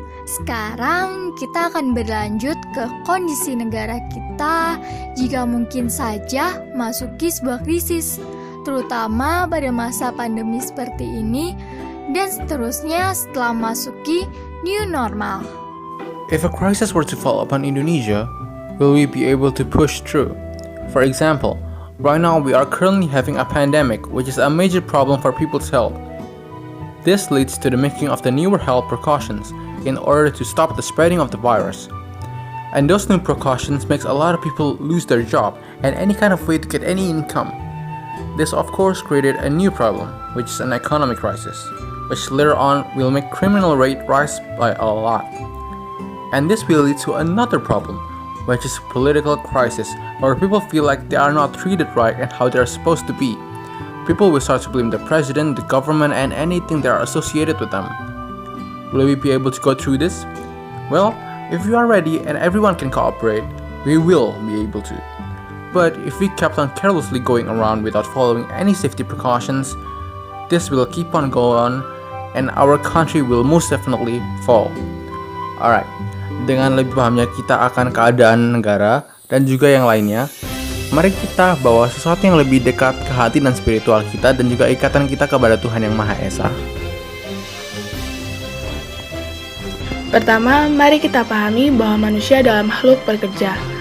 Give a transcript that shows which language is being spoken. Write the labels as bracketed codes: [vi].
[id] Sekarang kita akan berlanjut ke kondisi negara kita jika mungkin saja masuki sebuah krisis, terutama pada masa pandemi seperti ini, dan seterusnya setelah masuki new normal. [en] If a crisis were to fall upon Indonesia, will we be able to push through? For example, right now we are currently having a pandemic, which is a major problem for people's health. This leads to the making of the newer health precautions in order to stop the spreading of the virus. And those new precautions makes a lot of people lose their job and any kind of way to get any income. This of course created a new problem, which is an economic crisis, which later on will make criminal rate rise by a lot. And this will lead to another problem, which is political crisis, where people feel like they are not treated right and how they are supposed to be. People will start to blame the president, the government, and anything that are associated with them. Will we be able to go through this? Well, if we are ready and everyone can cooperate, we will be able to. But if we kept on carelessly going around without following any safety precautions, this will keep on going on and our country will most definitely fall. [id] Alright, dengan lebih pahamnya kita akan keadaan negara dan juga yang lainnya, mari kita bawa sesuatu yang lebih dekat ke hati dan spiritual kita dan juga ikatan kita kepada Tuhan Yang Maha Esa. Pertama, mari kita pahami bahwa manusia adalah makhluk bekerja.